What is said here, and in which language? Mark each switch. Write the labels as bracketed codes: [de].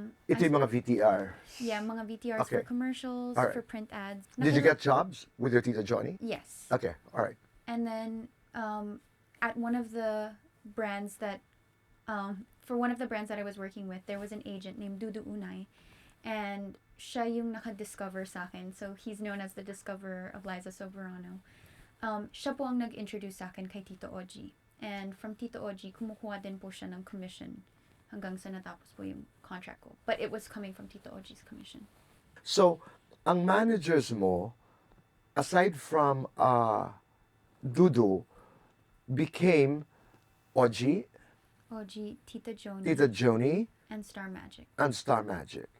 [tl] Ito yung mga VTR. yeah, mga VTRs [en] Okay. for commercials, Alright. for print ads. Did you get jobs with your tita Johnny? Yes. Okay, all right. And then at one of the brands that, for one of the brands that I was working with, there was an agent named Dudu Unay. [tl] And siya yung naka-discover sa akin. [en] So, he's known as the discoverer of Liza Soberano. [tl] Siya po ang nag-introduce sa akin kay Tito Oji. [en] And from Tito Oji, [tl] kumukuha din po siya ng commission hanggang sa natapos po yung contract ko. [en] But it was coming from Tito Oji's commission. [tl] So, ang managers mo, [en] aside from [tl] Dudu, became Oji, [en] Oji, Tita Joni, Tita Joni, and Star Magic. and Star Magic.